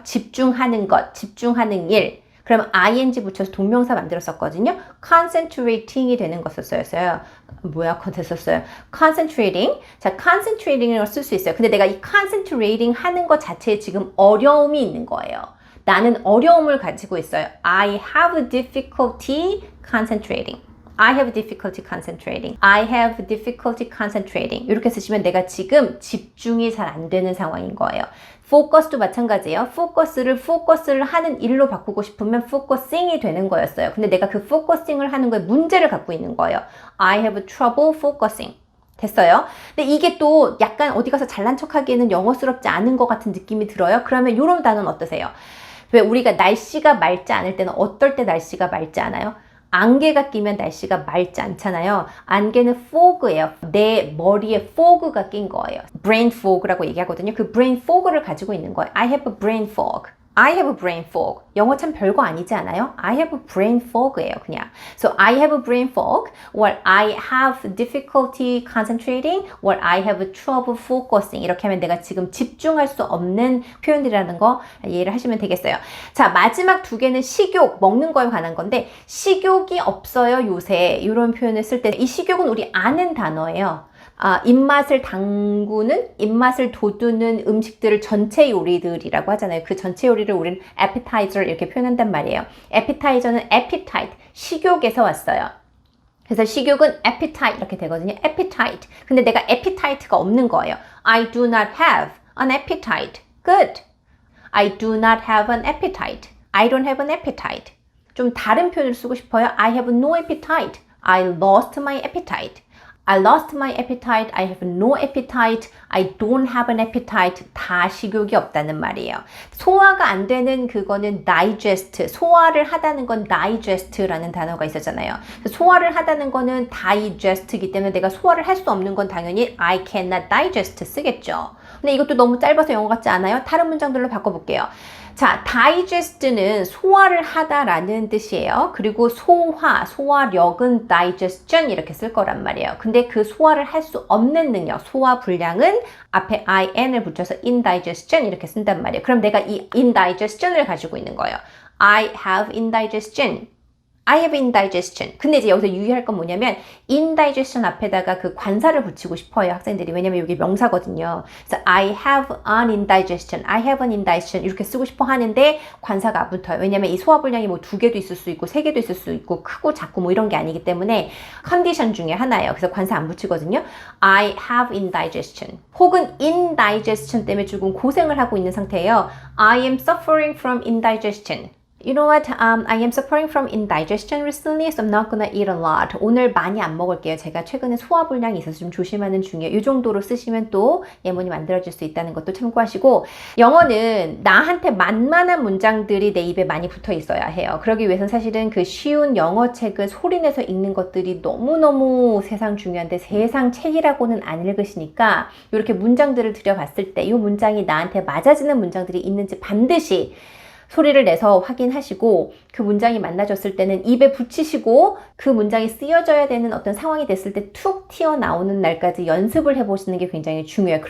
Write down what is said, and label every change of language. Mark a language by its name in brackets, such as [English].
[Korean] 집중하는 것, 집중하는 일. 그러면 ing 붙여서 동명사 만들었었거든요. concentrating이 되는 거 썼어요. 뭐야? 됐었어요. concentrating. 자, concentrating을 쓸 수 있어요. 근데 내가 이 concentrating 하는 것 자체에 지금 어려움이 있는 거예요. 나는 어려움을 가지고 있어요. [English] I have difficulty concentrating. I have difficulty concentrating. I have difficulty concentrating. [Korean] 이렇게 쓰시면 내가 지금 집중이 잘 안 되는 상황인 거예요. focus도 마찬가지예요. focus를 하는 일로 바꾸고 싶으면 focusing이 되는 거였어요. 근데 내가 그 focusing을 하는 거에 문제를 갖고 있는 거예요. [English] I have trouble focusing. [Korean] 됐어요? 근데 이게 또 약간 어디 가서 잘난 척하기에는 영어스럽지 않은 것 같은 느낌이 들어요. 그러면 이런 단어는 어떠세요? 왜 우리가 날씨가 맑지 않을 때는 어떨 때 날씨가 맑지 않아요? 안개가 끼면 날씨가 맑지 않잖아요. 안개는 fog예요. 내 머리에 fog가 낀 거예요. brain fog라고 얘기하거든요. 그 brain fog를 가지고 있는 거예요. [English] I have a brain fog. I have a brain fog. [Korean] 영어 참 별거 아니지 않아요? [English] I have a brain fog예요, [Korean] 그냥. [English] So I have a brain fog, or I have difficulty concentrating, or I have trouble focusing. [Korean] 이렇게 하면 내가 지금 집중할 수 없는 표현들이라는 거 이해를 하시면 되겠어요. 자, 마지막 두 개는 식욕, 먹는 거에 관한 건데 식욕이 없어요, 요새. 이런 표현을 쓸 때 이 식욕은 우리 아는 단어예요. 입맛을 당구는, 입맛을 돋우는 음식들을 전체 요리들이라고 하잖아요. 그 전체 요리를 우리는 appetizer 이렇게 표현한단 말이에요. appetizer는 appetite, 식욕에서 왔어요. 그래서 식욕은 appetite 이렇게 되거든요. appetite. 근데 내가 appetite가 없는 거예요. [English] I do not have an appetite. Good. I do not have an appetite. I don't have an appetite. [Korean] 좀 다른 표현을 쓰고 싶어요. [English] I have no appetite. I lost my appetite. I lost my appetite. I have no appetite. I don't have an appetite. [Korean] 다 식욕이 없다는 말이에요. 소화가 안 되는 그거는 digest. 소화를 하다는 건 digest라는 단어가 있었잖아요. 소화를 하다는 거는 digest이기 때문에 내가 소화를 할 수 없는 건 당연히 [English] I cannot digest [Korean] 쓰겠죠. 근데 이것도 너무 짧아서 영어 같지 않아요? 다른 문장들로 바꿔볼게요. 자, digest는 소화를 하다라는 뜻이에요. 그리고 소화력은 digestion 이렇게 쓸 거란 말이에요. 근데 그 소화를 할 수 없는 능력, 소화 불량은 앞에 in을 붙여서 indigestion 이렇게 쓴단 말이에요. 그럼 내가 이 indigestion을 가지고 있는 거예요. [English] I have indigestion. I have indigestion. [Korean] 근데 이제 여기서 유의할 건 뭐냐면 indigestion 앞에다가 그 관사를 붙이고 싶어요, 학생들이. 왜냐면 이게 명사거든요. [English] 그래서 I have an indigestion. I have an indigestion [Korean] 이렇게 쓰고 싶어 하는데 관사가 안 붙어요. 왜냐면 이 소화불량이 뭐 2개도 있을 수 있고 3개도 있을 수 있고 크고 작고 뭐 이런 게 아니기 때문에 컨디션 중에 하나예요. 그래서 관사 안 붙이거든요. [English] I have indigestion. [Korean] 혹은 indigestion 때문에 조금 고생을 하고 있는 상태예요. [English] I am suffering from indigestion. You know what? I am suffering from indigestion recently, so I'm not gonna eat a lot. [Korean] 오늘 많이 안 먹을게요. 제가 최근에 소화불량이 있어서 좀 조심하는 중이에요. 이 정도로 쓰시면 또 예문이 만들어질 수 있다는 것도 참고하시고, 영어는 나한테 만만한 문장들이 내 입에 많이 붙어 있어야 해요. 그러기 위해서는 사실은 그 쉬운 영어 책을 소리내서 읽는 것들이 너무너무 세상 중요한데 세상 책이라고는 안 읽으시니까 이렇게 문장들을 들여봤을 때 이 문장이 나한테 맞아지는 문장들이 있는지 반드시 소리를 내서 확인하시고 그 문장이 만나졌을 때는 입에 붙이시고 그 문장이 쓰여져야 되는 어떤 상황이 됐을 때 툭 튀어나오는 날까지 연습을 해보시는 게 굉장히 중요해요.